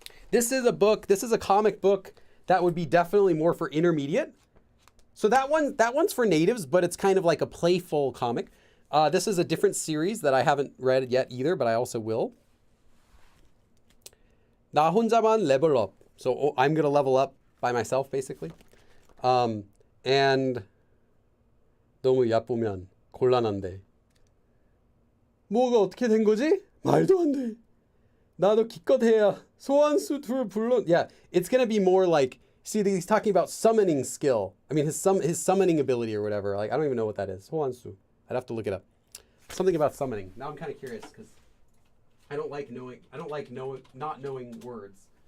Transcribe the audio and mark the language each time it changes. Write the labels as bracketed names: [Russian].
[English] This is a comic book that would be definitely more for intermediate. So that one's for natives, but it's kind of like a playful comic. This is a different series that I haven't read yet either, but I also will. 나 혼자만 level up. So I'm going to level up by myself, basically. [Korean] And 너무 예쁘면 곤란한데. 뭐가 어떻게 된 거지? 말도 안 돼. 나도 기껏 해야 소환수 둘 불러. [English] Yeah, it's going to be more like, see, he's talking about summoning skill. I mean, his summoning ability or whatever. Like, I don't even know what that is. 소환수. I'd have to look it up. Something about summoning. Now I'm kind of curious because I don't like not knowing words.